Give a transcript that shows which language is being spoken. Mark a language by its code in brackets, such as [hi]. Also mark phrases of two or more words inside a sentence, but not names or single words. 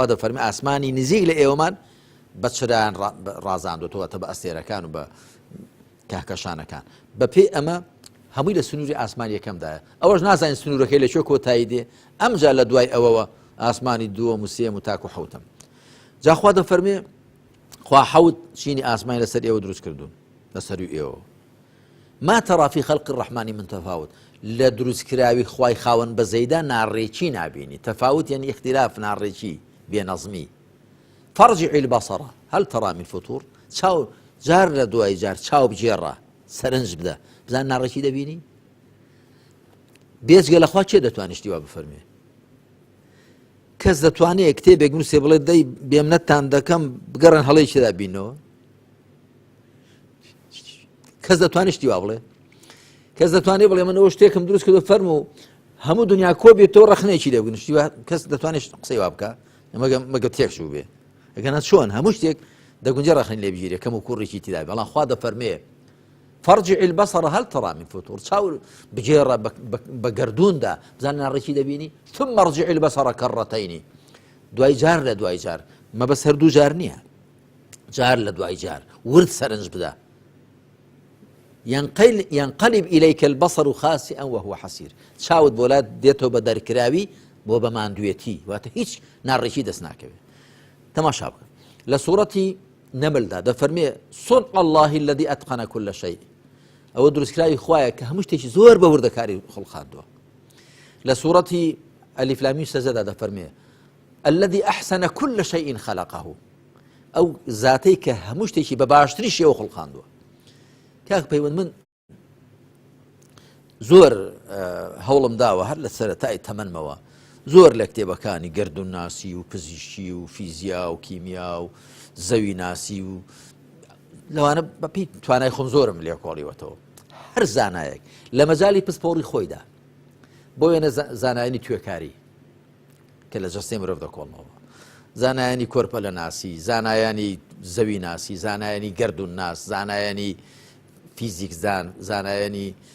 [ckb] دەفەرمێ ئاسمانی نزیک لە ئێوەمان بە چرایان ڕازاندۆتەوە بە ئەستێرەکان و بە کەهکەشانەکان بە پێی ئەمە هەمووی لە سنووری ئاسمان یەکەمدایە ئەوەش نازانین سنوورەکەی لەکوێ کۆتایی دێ ئەمجا لە دوای ئەوەوە ئاسمانی دووەم و سێم و تاکو حوتەم جا خوا دەفەرمێ خوا حەوت چینی ئاسمانی لەسەر ئێوە دروست کردوون لەسەروی ئێوە [ar] ما ترى في خلق الرحمن من تفاوت [ckb] لە دروستکراوی خوای خاوەن بەزەیدا ناڕێکی نابینی تەفاوت [ar] یعنی اختلاف [ckb] ناڕێکی بێنەظمی [ar] فارجع البصر هل ترى من فطور [ckb] چاو جار لە دوای جار چاو بجێڕە سەرنج بدە بزان ناڕێکی دەبینی بێجگە لەخوا چێ دەتوانێت شتی وا بفەرمێ کەس دەتوانێت کتێبێک نووسێ بڵێ دەی بێمنەتتان دەکەم بگەڕن هەڵەیەکیدا بینەوە کەس دەتوانێت شتی وا بڵێ کەس دەتوانێت بڵێ من ئەوە شتێکم دروست کردو فەرمو و هەموو دنیا کۆ بێتەوە ڕەخنەیەکی لێ بگن شتی کەس دەتوانێت قسەی وا بکە مەگە تێکشوو بێ ئەگەنە چۆن هەموو شتێک دەگونجە ڕەخنی لێ بگیرێ کەم و کوڕێکی تیدا بەڵام خوا دەفەرمێ [ar] فارجع البصر هل ترى من فطور [ckb] چاور بجێڕە بە گەردووندا بزان ناڕێکی دەبینی [ar] ثم ارجع البصر كرتين [ckb] دوای جار لە دوای جار مەبەست هەردوو جار نییە جار لە دوای جار ورد سەرنج بدە [ar] ينقلب إليك البصر خاسئا وهو حسير [ckb] چاوت بۆلات دێتەوە بە دەرکراوی بۆ بە ماندوێتی واتە هیچ ناڕێکی دەست ناکەوێت تەماشا بکە لە سوورەتی نەملدا دەفەرمێ [ar] صنع الله الذي أتقن كل شيء [ckb] ئەوە دروستکراوی خوایە کە هەموو شتێکی زۆر بە وردەکاری خڵقاندووە لە سوورەتی ئەلیف لام میم سەجدەدا دەفەرمێ [ar] الذي أحسن كل شيء خلقه [ckb] ئەو زاتەی کە هەموو شتێکی بە باشتری شێوە خڵقاندووە کاک پەیوەند من زۆر هەوڵم داوە هەر لە سەرەتای تەمەنمەوە زۆر لە کتێبەکانی گەردونناسی و پزیشکی و فیزیا و کیمیا و زەوی ناسی و لەوانە بەپی توانای خۆم زۆرم لێ کۆڵیوەتەوە هەر زانایەک لە مەجای پسپۆڕی خۆیدا بۆ وێنە زانایانی توێکاری کە لە جەستەی مرۆڤ دەکۆڵنەوە زانایانی کۆرپە لە ناسی زانایانی زەوی ناسی زانایانی گەردون ناس زانایانی فیزیک زانایانی